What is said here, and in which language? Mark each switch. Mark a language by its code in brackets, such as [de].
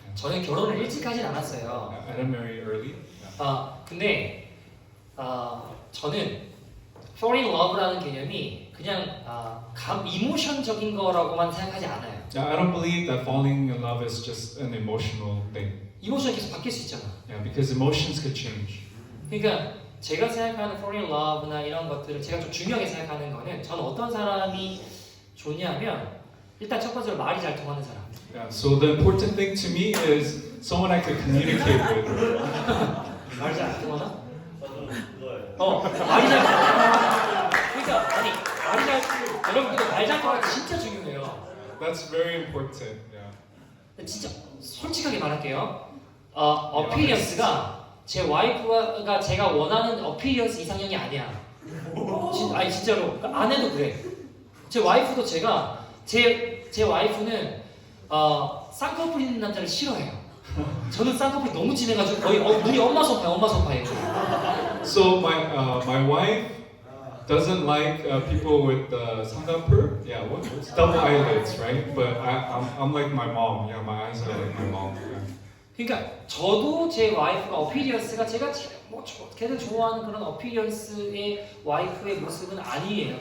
[ko] 저는 결혼을 일찍 하진 않았어요. [en] I didn't marry early. [ko] 근데 저는 [en] fall in love [ko] 라는 개념이 그냥 이모션적인 거라고만 생각하지 않아요. [en] Yeah, I don't believe that falling in love is just an emotional thing. [ko] 이모션이 계속 바뀔 수 있잖아. [en] Yeah, because emotions could change. [ko] 그러니까 제가 생각하는 [en] fall in love [ko] 나 이런 것들을 제가 좀 중요하게 생각하는 거는 저는 어떤 사람이 좋냐면 일단 첫 번째로 말이 잘 통하는 사람. [en] Yeah, so the important thing to me is someone I could communicate with. [ko] 말이 잘 안 통하나? 말이 잘 통하나? 그러니까 아니 말이 잘 여러분들 말 잘 통하는 게 진짜 중요해요. [en] That's very important. Yeah. [ko] 진짜 솔직하게 말할게요. 어피리언스가 제 와이프가 제가 원하는 어피리언스 이상형이 아니야. 아니 진짜로 그러니까 아내도 그래. 제 와이프도 제 와이프는 쌍꺼풀 있는 남자를 싫어해요. 저는 쌍꺼풀이 너무 진해가지고 거의 눈이 엄마 손파예요. [en] So my wife doesn't like people with samgapur. Yeah, what's double eyelids, right? But I'm like my mom. Yeah, my eyes are like my mom. Yeah. [ko] 그러니까 저도 제 와이프가 어피리언스가 제가 걔들 좋아하는 그런 어피리언스의 와이프의 모습은 아니에요.